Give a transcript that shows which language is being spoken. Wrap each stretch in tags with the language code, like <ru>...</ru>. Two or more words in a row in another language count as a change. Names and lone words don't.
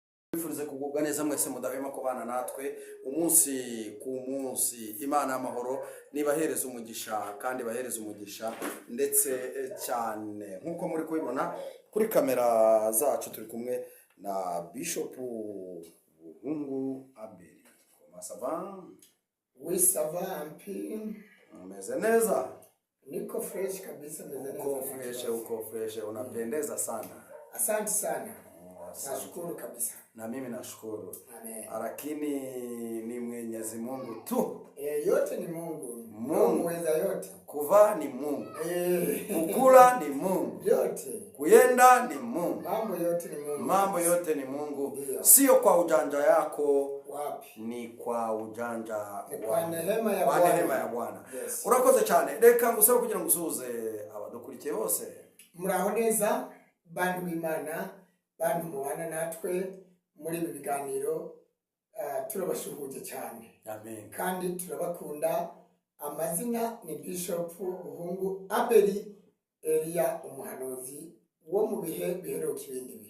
<rw>Bifurize kugubwa neza mwese mudahwema kubana natwe umunsi ku munsi. Imana y'amahoro nibahereza umugisha kandi bahereza umugisha ndetse cyane nkuko muri kubibona kuri kamera zacu turi kumwe na Bishop Buhungu Abel.</rw> <fr>Comment ça va? Oui, ça va un peu.</fr> <rw>Umeze neza?</rw> <sw>Niko fresh kabisa, meze neza. Uko fresh, unapendeza sana. Asante sana. Nashukuru kabisa. Na mimi nashukuru. Amen. Lakini ni Mwenyezi Mungu tu. Yote ni Mungu. Mungu weza yote. Kuvaa ni Mungu. Kukula ni Mungu. Yote. Kuyenda ni Mungu. Mambo yote ni Mungu. Mambo yote ni Mungu. Sio kwa ujanja yako. Wapi? Ni kwa ujanja wa neema ya Bwana. Neema ya Bwana. Yes.</sw> <rw>Urakoze cyane. Reka ngusaba kugira ngo usuze abadukurikiye bose. Muraho neza bantu b'Imana, bantu mubana natwe muri ibi biganiro, turabashuhuje cyane. Amen. Kandi turabakunda. Amazina ni Bishop Buhungu Abel Elia umuhanuzi wo mu bihe biheruka ibindi bihe.</rw>